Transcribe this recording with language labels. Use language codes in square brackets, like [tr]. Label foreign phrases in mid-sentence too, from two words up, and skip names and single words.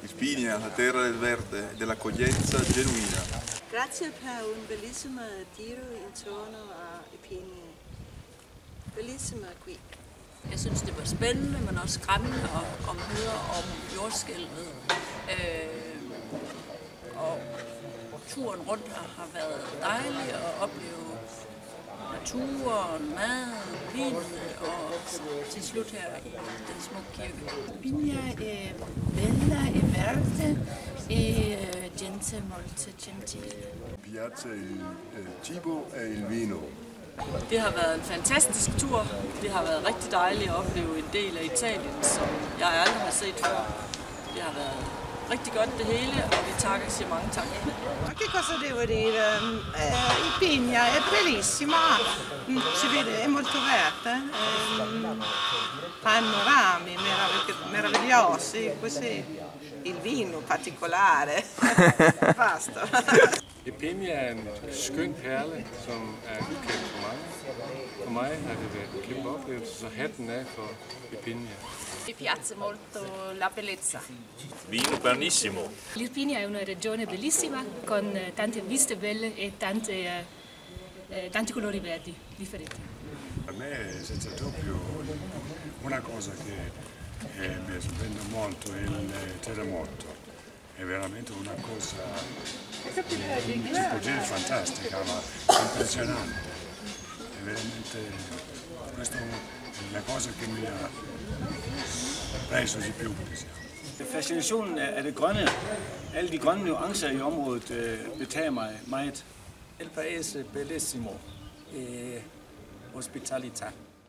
[it] Irpinia, la terra del verde, dell'accoglienza genuina. Grazie per un bellissimo giro intorno a Irpinia. Bellissimo qui. [da] Jeg synes, det var spændende, men også skræmmende at høre om jordskælvet. Og turen rundt har været dejlig at opleve naturen, mad, vin og til slut her i den smukke kirke. [it] Irpinia è bella e verde e gente molto gentile. Piazza Cibo e il Vino. [da] Det har været en fantastisk tur. Det har været rigtig dejligt at opleve en del af Italien, som jeg aldrig har set før. Det har været rigtig godt det hele, og vi siger mange tak. [it] Che cosa devo dire? Irpinia è bellissima, si vede, è molto verde, panorami meravigliosi, così il vino particolare, basta. [da] Irpinia er en skøn perle, som er ukendt for mange. For mig har det været en kæmpe oplevelse, så hatten af for Irpinia. [it] Mi piace molto la bellezza. Vino buonissimo. L'Irpinia è una regione bellissima con tante viste belle e tanti colori verdi differenti. Per me senza dubbio una cosa che mi sorprende molto è il terremoto. È veramente una cosa fantastica, ma impressionante. È veramente questa è la cosa che mi ha preso di più. [da] Fascinationen af det grønne, alle de grønne nuancer i området betager mig meget. [it] Il paese bellissimo e ospitalità.